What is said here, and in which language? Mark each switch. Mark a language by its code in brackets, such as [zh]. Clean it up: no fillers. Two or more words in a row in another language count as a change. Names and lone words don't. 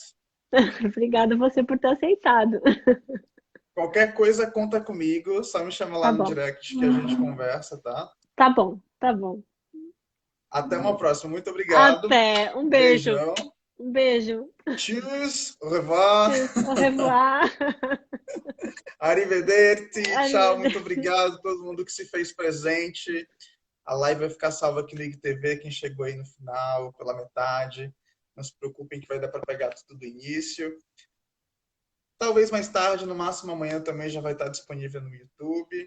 [pt] Obrigada você por ter aceitado. Qualquer coisa, conta comigo, só me chama lá Tá no bom. direct que a gente conversa, tá? Tá bom, tá bom. Até uma próxima. Muito obrigado. Até. Um beijo. Beijão. Um beijo. [de] Tschüss. [fr] Au revoir. [de] Tschüss. [fr] Au revoir. [pt] Arrivederci. Tchau. Muito [it] Arrivederci. [pt] obrigado a todo mundo que se fez presente. A live vai ficar salva aqui no IGTV. Quem chegou aí no final, pela metade. Não se preocupem que vai dar para pegar tudo do início. Talvez mais tarde, no máximo amanhã também já vai estar disponível no YouTube.